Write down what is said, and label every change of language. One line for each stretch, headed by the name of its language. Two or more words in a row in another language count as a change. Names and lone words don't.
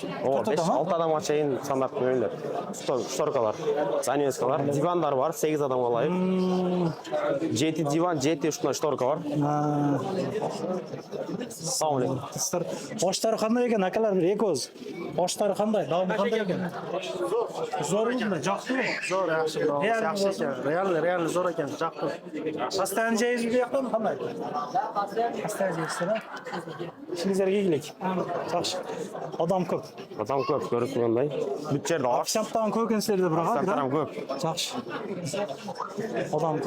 Kyrgyz: О, 5-6 адамга чейин стандарт бөлүнөт. Шторкалар, занавескалар, дивандар бар, 8 адамга ылайык. 7 диван, 7 ушундай шторка бар. Салам алейкум. Оштары кандай экен акалар, бир экөөз. Оштары кандай? Даамы кандай экен? Зор мындай, жактыбы? Зор,
Uzbek: yaxshi, yaxshi ekan. Real zor ekan,
Kyrgyz: жактып. Постоянно жейсизби бияктан кандай? Постоянно жейсиздер, а? İşinizlerге келейик. Жакшы. Адам көп. Адам көп, көрүп тургандай. Бүт жерде аш. Официанттан көп экенсиздер бирок, а? Адам көп. Жакшы. Адам көп.